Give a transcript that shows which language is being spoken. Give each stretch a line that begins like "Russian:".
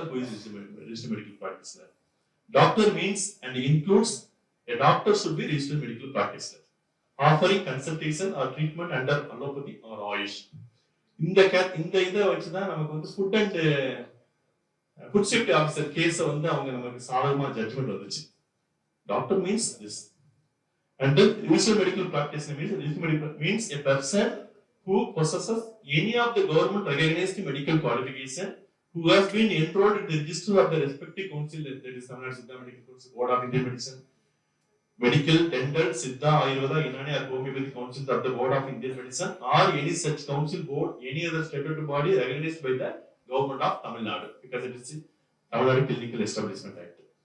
English: Who is registered medical practitioner? Doctor means and includes a doctor should be registered medical practitioner offering consultation or treatment under allopathy or Ayush.
Tamil: இந்த இதை வச்சுதான் நமக்கு வந்து food and food safety officer கேஸ வந்து அவங்க நமக்கு சாதகமா judgement வந்துச்சு.
English: Doctor means this. And then registered medical practitioner means a person who possesses any of the government recognized medical qualification, who has been enrolled in the register of the respective council, that is Tamil Nadu Siddha Medical Council, Board of Indian Medicine, Medical, Dental, Siddha, Ayurveda, Unani or Homeopathic Council of the Board of Indian Medicine, or any such council, board, any other statutory body recognized by the government of Tamil Nadu, because it is the Tamil Nadu Clinical Establishment Act.